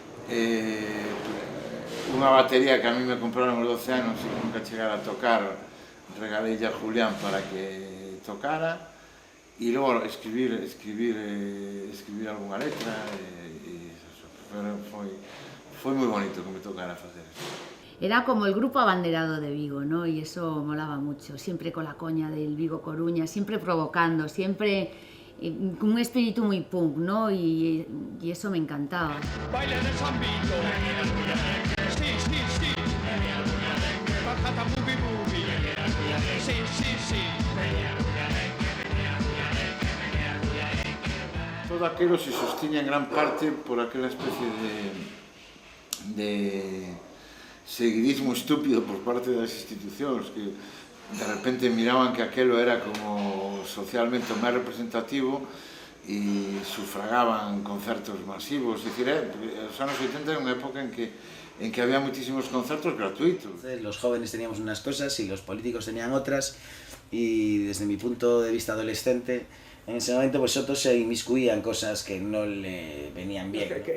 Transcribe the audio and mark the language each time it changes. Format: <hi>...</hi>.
<gl>unha batería que a mí me compraron aos 12 anos e nunca chegara a tocar, regalei a Julián para que tocara, e logo escribir algunha letra, pero foi moi bonito que me tocara facer eso.</gl> <es>Era como el grupo abanderado de Vigo, ¿no? Y eso molaba mucho, siempre con la coña del Vigo Coruña, siempre provocando, siempre con un espíritu muy punk, ¿no? Y eso me encantaba. Baila en el zambito. Sí, sí, sí. Bajata movie movie. Sí, sí, sí.</es> <gl>Todo aquilo se sostiña en gran parte por aquela especie de seguidismo estúpido por parte das institucións que de repente miraban que aquelo era como socialmente o máis representativo e sufragaban concertos masivos. É dicir, os anos 80 era unha época en que había muchísimos concertos gratuitos.</gl> <es>Los jóvenes teníamos unas cosas y los políticos tenían otras, y desde mi punto de vista adolescente en ese momento pues Soto se inmiscuía en cosas que no le venían bien.</es>